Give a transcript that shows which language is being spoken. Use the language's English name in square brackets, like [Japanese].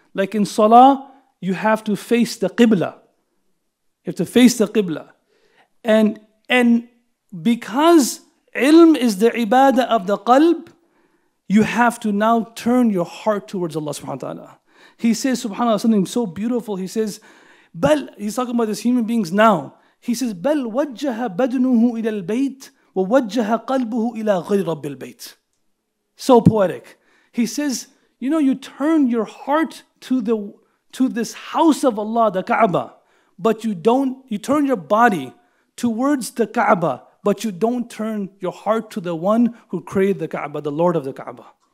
[English] Like in salah, you have to face the qibla. You have to face the qibla. And because ilm is the ibadah of the qalb, you have to now turn your heart towards Allah subhanahu wa ta'ala. He says, subhanAllah, something so beautiful. He says, he's talking about these human beings now. He says, [Arabic] بَلْ وَجَّهَ بَدْنُهُ إِلَى الْبَيْتِ وَوَجَّهَ قَلْبُهُ إِلَى غَيْرِ رَبِّ الْبَيْتِ. [English] So poetic. He says, you know, you turn your heart to this house of Allah, the Kaaba, but you turn your body towards the Kaaba, but you don't turn your heart to the one who created the Kaaba, the Lord of the Kaaba.